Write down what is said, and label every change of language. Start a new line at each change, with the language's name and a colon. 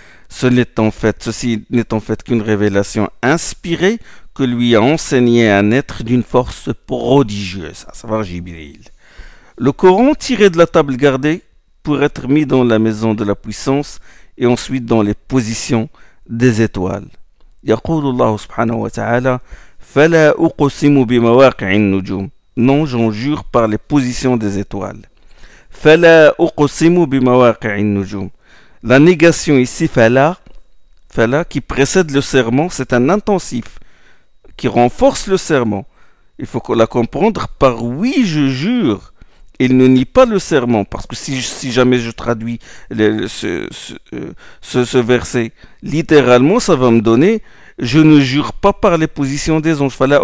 French: Ceci n'est en fait qu'une révélation inspirée que lui a enseigné un être d'une force prodigieuse, à savoir Jibril. Le Coran tiré de la table gardée pour être mis dans la maison de la puissance et ensuite dans les positions des étoiles.
Arabic: يقول الله سبحانه وتعالى فلا أقسم بمواقع النجوم.
French: Non, j'en jure par les positions des étoiles.
Arabic: فلا أقسم بمواقع النجوم.
French: La négation ici, fala, qui précède le serment, c'est un intensif qui renforce le serment. Il faut la comprendre par oui, je jure. Il ne nie pas le serment, parce que si jamais je traduis ce verset littéralement, ça va me donner je ne jure pas par les positions des anges.